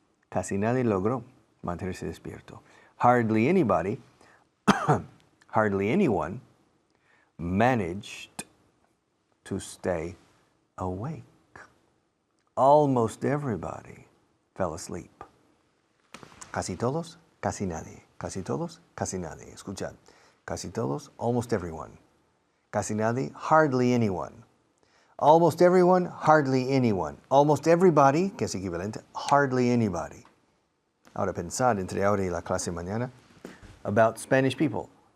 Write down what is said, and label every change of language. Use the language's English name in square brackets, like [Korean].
[Spanish] Casi nadie logró mantenerse despierto. [English] Hardly anybody, hardly anyone managed to stay awake. Almost everybody fell asleep. [Spanish] Casi todos, casi nadie. Casi todos, casi nadie. Escuchad. Casi todos, [English] almost everyone. [Spanish] Casi nadie, [English] hardly anyone. Almost everyone, hardly anyone. Almost everybody, [Spanish] que es equivalente, [English] hardly anybody. [Spanish] Ahora pensad entre ahora y la clase mañana [English] about Spanish people.